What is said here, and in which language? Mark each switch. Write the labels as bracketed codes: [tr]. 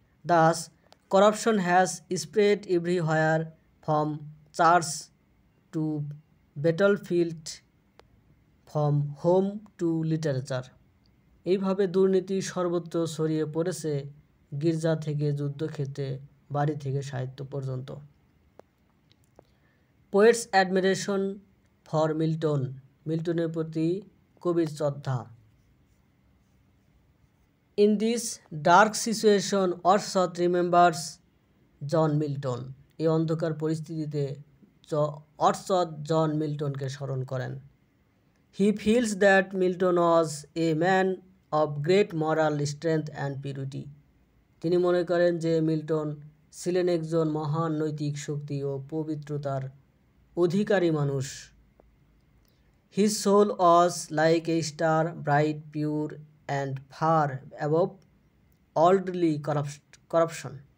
[en] Thus, corruption has spread everywhere from church to battlefield, from home to literature. [bn] এইভাবে দুর্নীতি সর্বত্র ছড়িয়ে পড়েছে, গির্জা থেকে যুদ্ধক্ষেত্রে, বাড়ি থেকে সাহিত্য পর্যন্ত। [en] Poet's admiration for Milton. [bn] মিল্টনের প্রতি কবির শ্রদ্ধা। [en] In this dark situation, Wordsworth remembers John Milton. [bn] এই অন্ধকার পরিস্থিতিতে Wordsworth জন মিল্টনকে স্মরণ করেন। [en] He feels that Milton was a man of great moral strength and purity. [bn] তিনি মনে করেন যে মিল্টন ছিলেন একজন মহান নৈতিক শক্তি ও পবিত্রতার অধিকারী মানুষ। [en] His soul was like a star, bright, pure and far above worldly corruption.